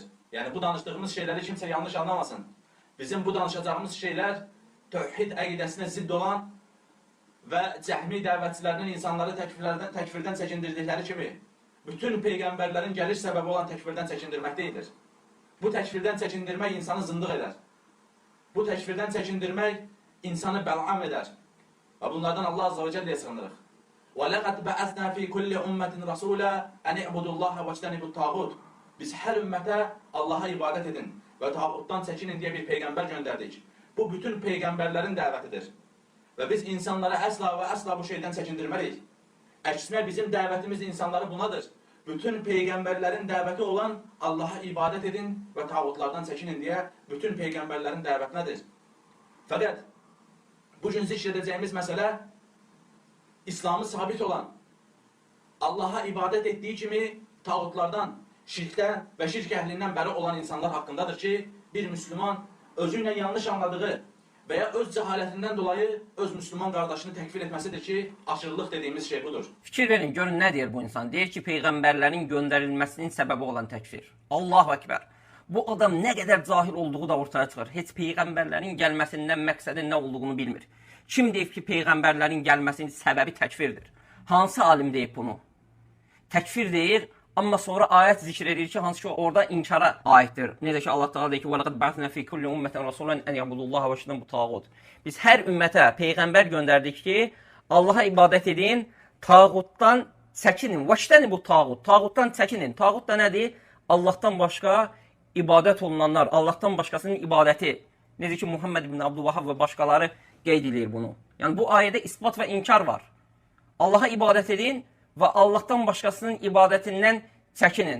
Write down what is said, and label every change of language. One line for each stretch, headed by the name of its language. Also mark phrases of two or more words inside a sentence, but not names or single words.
Azerbaijani: Yəni bu danışdığımız şeyləri kimsə yanlış anlamasın. Bizim bu danışacağımız şeylər tövhid əqidəsinə zidd olan və cəhmi dəvətçilərinin insanları təkfirdən çəkindirdikləri kimi bütün peyğəmbərlərin gəliş səbəbi olan təkfirdən çəkindirmək deyildir. Bu təkfirdən çəkindirmək insanı zındıq edər. Bu təkfirdən çəkindirmək insanı bəl'am edər. Və bunlardan Allah
Arabic: عز وجل
Azerbaijani: sığınırıq.
Arabic: وَلَقَدْ بَعَثْنَا فِي كُلِّ أُمَّةٍ رَسُولًا أَنِ اعْبُدُوا اللَّهَ وَاجْتَنِبُوا الطَّاغُوتَ.
Azerbaijani: Biz hər ümmətə Allaha ibadət edin və tağutdan çəkinin deyə bir peyğəmbər göndərdik. Bu bütün peyğəmbərlərin dəvətidir. Və biz insanları əsla və əsla bu şeydən çəkindirməliyik. Əksinə bizim dəvətimiz insanları bunadır.
Turkish: bütün peygamberlerin dəvəti olan Allah'a ibadet edin və tağutlardan çəkinin deyə bütün peygamberlerin dəvətinədir. Fakat bugün zikr edəcəyimiz məsələ İslamı sabit olan, Allah'a ibadet ettiği kimi tağutlardan, şirkten ve şirk ehlinden beri olan insanlar hakkındadır ki, bir Müslüman özüyle yanlış anladığı veya öz cehaletinden dolayı öz Müslüman kardeşini tekfir etmesidir ki, aşırılık dediğimiz şey budur.
Azerbaijani: Fikir verin, görün nə deyir bu insan? Deyir ki, peyğəmbərlərin göndərilməsinin səbəbi olan təkfir.
Arabic: الله أكبر.
Azerbaijani: Bu adam nə qədər cahil olduğu da ortaya çıxır. Heç peyğəmbərlərin gəlməsindən məqsədin nə olduğunu bilmir. Kim deyib ki, peyğəmbərlərin gəlməsinin səbəbi təkfirdir? Hansı alim deyib bunu? Təkfir deyir, amma sonra ayət zikr edir ki, hansı ki orada inkara aiddir. Necə ki
Arabic: الله تعالى
Azerbaijani: deyir ki,
Arabic: وَلَقَدْ بَعْثْنَا فِي كُلِّ أُمَّةٍ رَسُولًا أَنْ يَعْبُدُوا اللّٰهَ وَاجْتَنِبُوا الطَّاغُوتَ.
Azerbaijani: Biz hər ümmətə peyğəmbər göndərdik ki, Allaha ibadət edin, tağutdan çəkinin.
Arabic: وَاجْتَنِبُوا الطَّاغُوتَ.
Azerbaijani: Tağutdan çəkinin. Tağut da nədir? Allahdan başqa ibadət olunanlar, Allahdan başqasının ibadəti. Necə ki Muhammed ibn Abdülvahhab və başqaları qeyd edir bunu. Yəni bu ayədə isbat və inkar var. Allaha ibadət edin və Allahdan başqasının ibadətindən çəkinin.